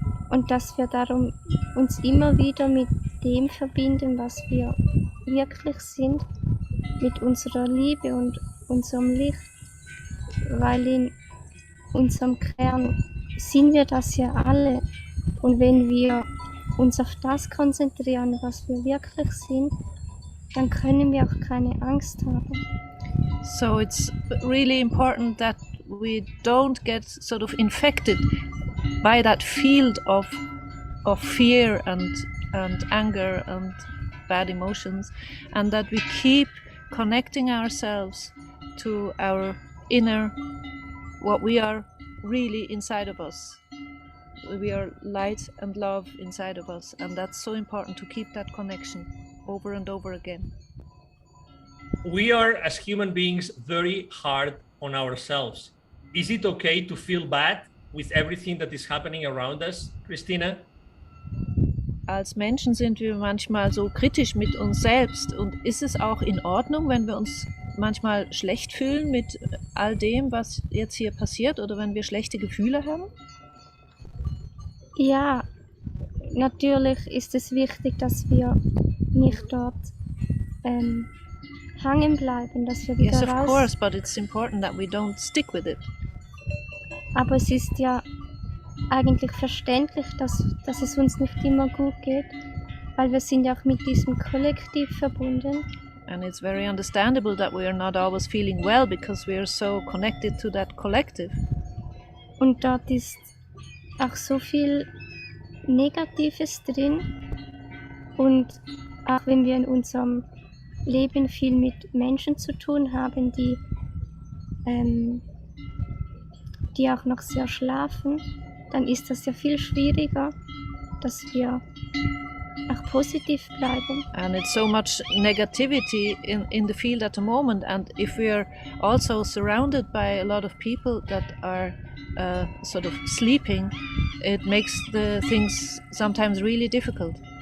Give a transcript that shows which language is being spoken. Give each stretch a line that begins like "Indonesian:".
German: und dass wir darum uns immer wieder mit dem verbinden, was wir wirklich sind, mit unserer Liebe und unserem Licht, weil in unserem Kern sind wir das ja alle, und wenn wir uns auf das konzentrieren, was wir wirklich sind, dann können wir auch keine Angst haben.
English: So it's really important that we don't get sort of infected by that field of fear and anger and bad emotions, and that we keep connecting ourselves to our inner, what we are really inside of us. We are light and love inside of us, and that's so important to keep that connection over and over again. We are, as human beings, very hard on ourselves. Is it okay to feel bad with everything that is happening around us, Christina?
German: Als Menschen sind wir manchmal so kritisch mit uns selbst. Und ist es auch in Ordnung, wenn wir uns manchmal schlecht fühlen mit all dem, was jetzt hier passiert, oder wenn wir schlechte Gefühle haben? Ja, natürlich ist es wichtig, dass wir nicht dort hängen bleiben, dass wir wieder
English: Yes, of
German: raus.
English: course, but it's important that we don't stick with it.
German: Aber es ist ja eigentlich verständlich, dass es uns nicht immer gut geht, weil wir sind ja auch mit diesem Kollektiv verbunden.
English: And it's very understandable that we are not always feeling well because we are so connected to that collective.
German: Und dort ist auch so viel Negatives drin. Und auch wenn wir in unserem Leben viel mit Menschen zu tun haben, die auch noch sehr schlafen, dann ist das ja viel schwieriger, dass wir auch positiv bleiben.
English: And it's so much negativity in the field at the moment. And if we're also surrounded by a lot of people that are sort of sleeping, it makes the things sometimes really difficult.